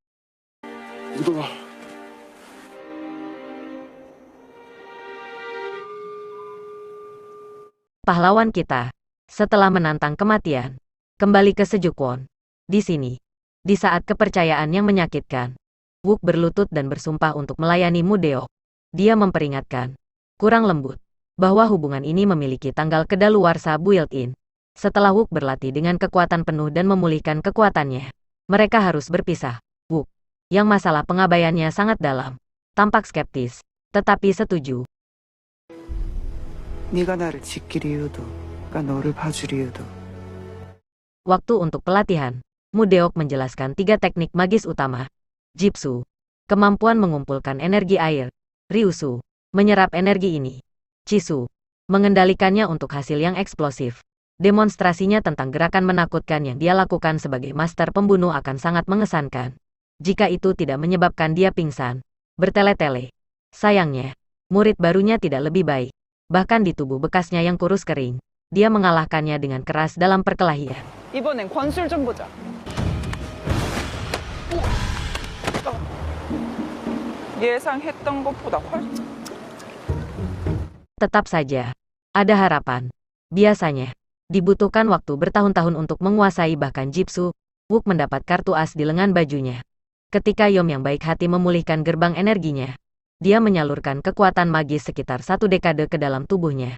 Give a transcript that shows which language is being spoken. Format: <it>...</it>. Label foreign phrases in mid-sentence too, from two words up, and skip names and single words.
<id>Pahlawan kita, setelah menantang kematian, kembali ke Sejuk Won. Di sini, di saat kepercayaan yang menyakitkan, Wook berlutut dan bersumpah untuk melayani Mudeok. Dia memperingatkan, kurang lembut, bahwa hubungan ini memiliki tanggal kedaluarsa built-in. Setelah Wook berlatih dengan kekuatan penuh dan memulihkan kekuatannya, mereka harus berpisah. Wook, yang masalah pengabaiannya sangat dalam, tampak skeptis, tetapi setuju.</id> <ko>네가 나를 지킬 이유도, 너를 봐줄 이유도.</ko> <id>Waktu untuk pelatihan, Mudeok menjelaskan 3 teknik magis utama. Jitsu, kemampuan mengumpulkan energi air. Ryusu, menyerap energi ini. Chisu, mengendalikannya untuk hasil yang eksplosif. Demonstrasinya tentang gerakan menakutkan yang dia lakukan sebagai master pembunuh akan sangat mengesankan. Jika itu tidak menyebabkan dia pingsan, bertele-tele. Sayangnya, murid barunya tidak lebih baik. Bahkan di tubuh bekasnya yang kurus kering, dia mengalahkannya dengan keras dalam perkelahian.</id> <ko>이번엔 권술 좀 보자. 예상했던 것보다 훨씬.</ko> <id>Tetap saja, ada harapan. Biasanya, dibutuhkan waktu bertahun-tahun untuk menguasai bahkan Jitsu. Wook mendapat kartu as di lengan bajunya. Ketika Yom yang baik hati memulihkan gerbang energinya, dia menyalurkan kekuatan magis sekitar 1 dekade ke dalam tubuhnya.</id>